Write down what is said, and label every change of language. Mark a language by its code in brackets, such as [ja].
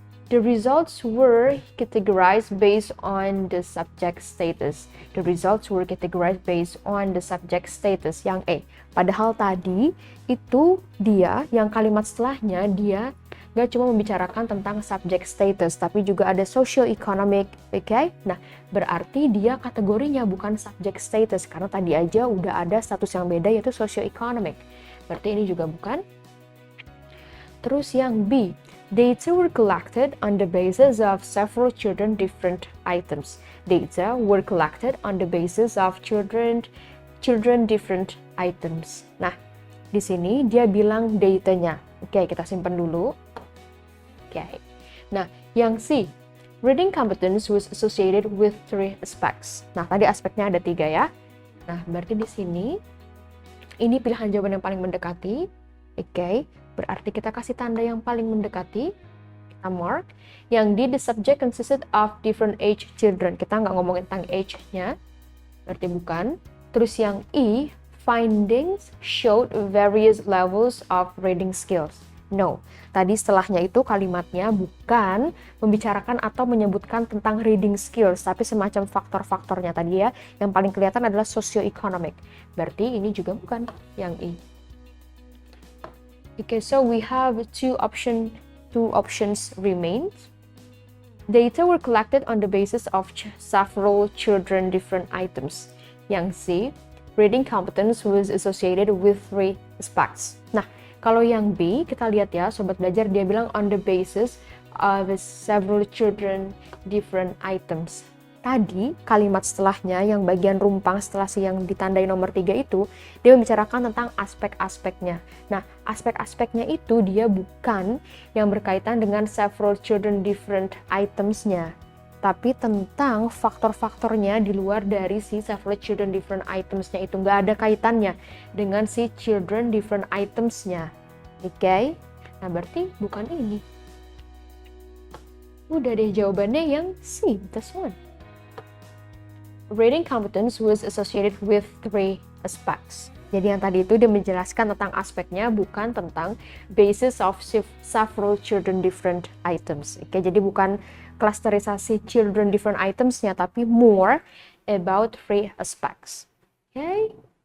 [en] The results were categorized based on the subject status. The results were categorized based on the subject status. [id] Yang A. Padahal tadi itu dia, yang kalimat setelahnya dia gak cuma membicarakan tentang [en] subject status, [id] tapi juga ada socio-economic. Okay? Nah, berarti dia kategorinya bukan [en] subject status, [id] karena tadi aja udah ada status yang beda yaitu socio-economic. Berarti ini juga bukan. Terus yang B. [en] Data were collected on the basis of several children different items. Data were collected on the basis of children different items. [id] Nah, di sini dia bilang datanya. Oke, kita simpan dulu. Oke. Nah, yang C. [en] Reading competence was associated with 3 aspects. [id] Nah, tadi aspeknya ada 3 ya. Nah, berarti di sini ini pilihan jawaban yang paling mendekati. Oke. Berarti kita kasih tanda yang paling mendekati, kita mark. Yang D, [en] the subject consisted of different age children. [id] Kita nggak ngomongin tentang age-nya, berarti bukan. Terus yang E, [en] findings showed various levels of reading skills. [id] No, tadi setelahnya itu kalimatnya bukan membicarakan atau menyebutkan tentang reading skills, tapi semacam faktor-faktornya tadi ya. Yang paling kelihatan adalah socio-economic. Berarti ini juga bukan yang E. [en] Okay, so we have two options remain. Data were collected on the basis of several children different items. [id] Yang C, [en] reading competence was associated with 3 aspects. [id] Nah, kalau yang B, kita lihat ya, sobat belajar, dia bilang [en] on the basis of several children different items. [id] Tadi kalimat setelahnya yang bagian rumpang setelah si yang ditandai nomor 3 itu dia membicarakan tentang aspek-aspeknya. Nah, aspek-aspeknya itu dia bukan yang berkaitan dengan [en] several children different items- [id] nya, tapi tentang faktor-faktornya di luar dari si several children different items-nya itu. Nggak ada kaitannya dengan si children different items-nya. Oke? Nah, berarti bukan ini. Udah deh jawabannya yang C, this one. [en] Reading competence was associated with 3 aspects. [id] Jadi yang tadi itu dia menjelaskan tentang aspeknya, bukan tentang [en] basis of several children different items. [id] Oke, jadi bukan klasterisasi children different items-nya, tapi [en] more about 3 aspects. [id] Oke.